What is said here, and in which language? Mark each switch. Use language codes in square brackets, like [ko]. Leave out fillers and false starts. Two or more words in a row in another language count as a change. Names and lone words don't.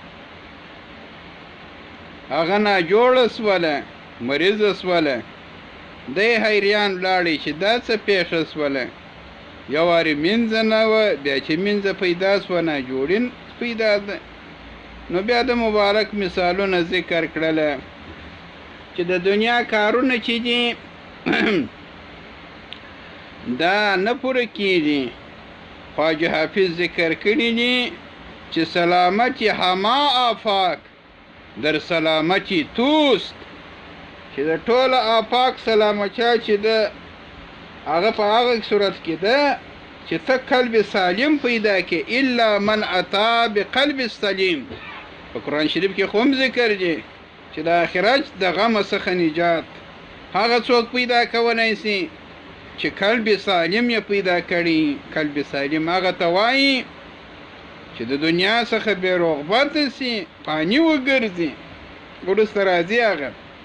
[ps] هغه ناجوړه سوله مریضه سوله دی حیریان لاړی چې دا څه پیښه سوله یو وارې منځه نه وه بیا چې منځه پیدا سوه ناجوړي پیدا ده نو بیا د مبارک مثالونه ذکر کړله چې د دنیا کارونه چې دي دا نه پوره کیږي خواجه حافظ ذکر کړي دي چې [fa] سلامتی هما آفاق در سلامتی توست [ps] چې د ټوله آفاق سلامتیا چې ده هغه په هغه صورت کې ده چې ته قلب سالم پیدا کې [ar] الا من اتا بقلب سلیم [ps] په قرآن شریف کې خو هم ذکر دی چې د آخرت د غم څخه نجات هغه څوک پیدا کولی سي چې قلب سالم یې پیدا کړي قلب سالم هغه ته وایي چې د دنیا څخه بې رغبته سي فاني وګرځي وروسته راځي هغه